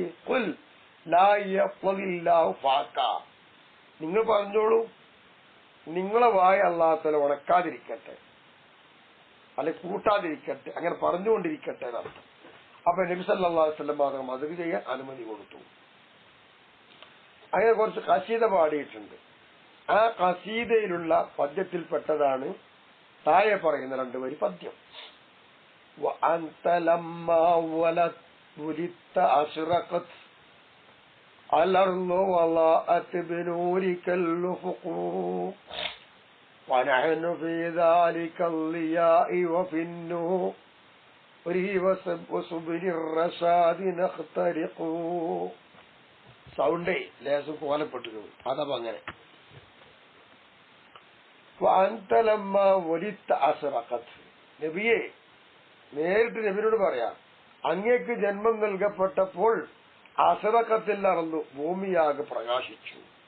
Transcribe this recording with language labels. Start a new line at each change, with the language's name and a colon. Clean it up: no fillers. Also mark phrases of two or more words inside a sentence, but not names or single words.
Arabic: قل لا يفضض الله فاك,
Malayalam: നിങ്ങൾ പറഞ്ഞോളൂ, നിങ്ങളെ വായ അല്ലാഹു തആല ഉണക്കാതിരിക്കട്ടെ, അല്ലെ കൂട്ടാതിരിക്കട്ടെ, അങ്ങനെ പറഞ്ഞുകൊണ്ടിരിക്കട്ടെ എന്നർത്ഥം. അപ്പൊ നബി
Arabic: صلى الله عليه وسلم
Malayalam: മാത്രം മദ്ഹ് ചെയ്യാൻ അനുമതി കൊടുത്തു. അങ്ങനെ കുറച്ച് ഖസീദ പാടിയിട്ടുണ്ട്. ആ ഖസീദയിലുള്ള പദ്യത്തിൽപ്പെട്ടതാണ് താഴെ പറയുന്ന 2 വരി പദ്യം.
Arabic: وأنت لما ولدت أشرقت الأرض وضاءت بنورك الأفق ونحن في ذلك الضياء وفي النور وسبل الرشاد نخترق.
Malayalam: സൗണ്ടേ ലേശം കോലപ്പെട്ടിരുന്നു, അതപ്പോ അങ്ങനെ. നബിയെ, നേരിട്ട് നബിനോട് പറയാം, അങ്ങേക്ക് ജന്മം നൽകപ്പെട്ടപ്പോൾ അസറക്കത്തിൽ നടന്നു, ഭൂമിയാകെ പ്രകാശിച്ചു.